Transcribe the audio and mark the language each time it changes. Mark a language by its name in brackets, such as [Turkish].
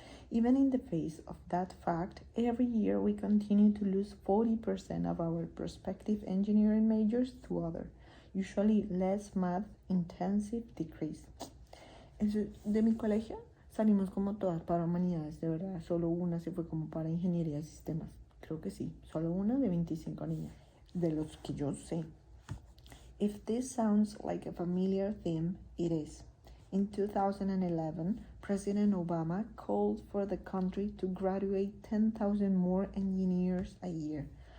[English] Even in the face of that fact, every year we continue to lose 40% of our prospective engineering majors to other, usually less math-intensive degrees. [Spanish] De mi colegio salimos como todas para humanidades, de verdad, solo una se fue como para ingeniería de sistemas. Creo que sí, solo una de 25 niñas, de los que yo sé. [English] If this sounds like a familiar theme, it is. In 2011, President Obama called for the country to graduate 10,000 more engineers a year.